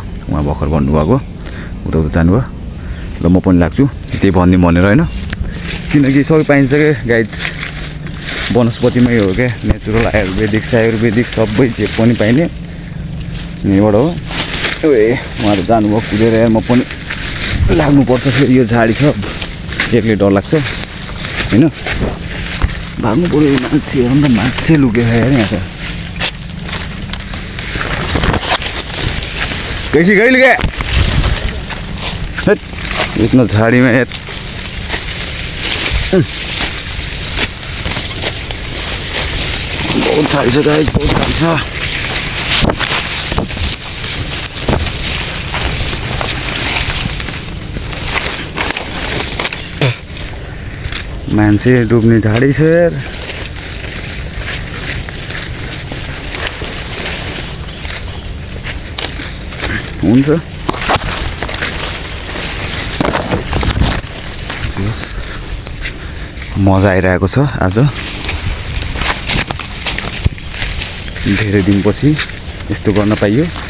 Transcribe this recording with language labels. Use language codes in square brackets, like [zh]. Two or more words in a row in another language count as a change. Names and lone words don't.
[ne] उहाँ भर्खर भन्नुभएको, उता जानुभयो। ल म पनि लाग्छु त्यही भनेर होइन, किनकि सबै पाइन्छ क्या गाइज, वनस्पतिमै हो क्या, [en] natural Ayurvedic [ne] सबै जे पनि पाइने यहीँबाट हो। ए उहाँ त जानुभयो कुदेर यार, म पनि लाग्नुपर्छ फेरि। यो झाडी छ, एक्लै डर लाग्छ होइन, भाग्नु पऱ्यो। मान्छे अन्त मान्छे लुकेको यार यहाँ त। [hi] कैसी गई क्या इतना झाड़ी में यार। [ne] बहुत झाड़ी छ गाइस, बहुत झाड़ी छ। मान्छे डुब्ने झाडी छ यार। हुन्छ मजा आइरहेको छ आज, धेरै दिनपछि यस्तो गर्न पाइयो।